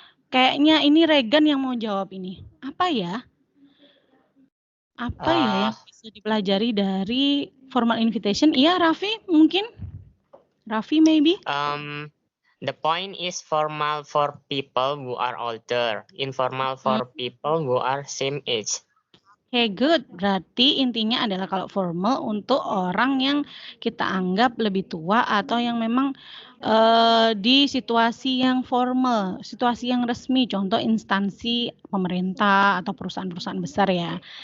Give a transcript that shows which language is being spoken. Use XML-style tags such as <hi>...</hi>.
<id>Kayaknya ini Regan yang mau jawab ini. Apa ya? Apa ya yang bisa dipelajari dari formal invitation? Iya, Raffi mungkin? Raffi maybe?</id> <en>The point is formal for people who are older, informal for people who are same age. Okay, good.</en> <id>Berarti intinya adalah kalau formal untuk orang yang kita anggap lebih tua atau yang memang di situasi yang formal, situasi yang resmi, contoh instansi pemerintah atau perusahaan-perusahaan besar ya.</id>